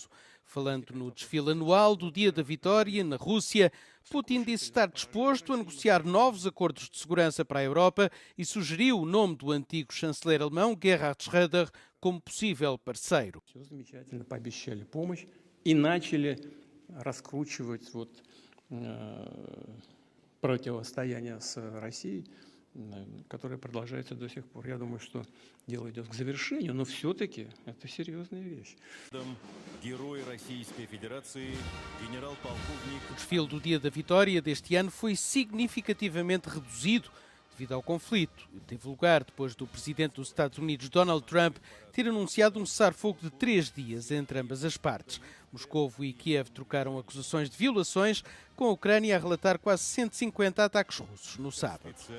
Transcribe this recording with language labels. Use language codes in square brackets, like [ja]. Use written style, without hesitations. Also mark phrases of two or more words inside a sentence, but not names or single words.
[pt] Falando no desfile anual do Dia da Vitória, na Rússia, Putin disse estar disposto a negociar novos acordos de segurança para a Europa e sugeriu o nome do antigo chanceler alemão Gerhard Schröder como possível parceiro. [ru] Раскручивать противостояние с Россией, которое продолжается до сих пор. Я думаю, что дело идет к завершению, но все-таки это серьезная вещь. Герой Российской Федерации, генерал-полковник. [pt] O desfile do Dia da Vitória deste ano foi significativamente reduzido devido ao conflito. Teve lugar depois do presidente dos Estados Unidos, Donald Trump, ter anunciado um cessar-fogo de 3 dias entre ambas as partes. Moscovo e Kiev trocaram acusações de violações, com a Ucrânia a relatar quase 150 ataques russos no sábado.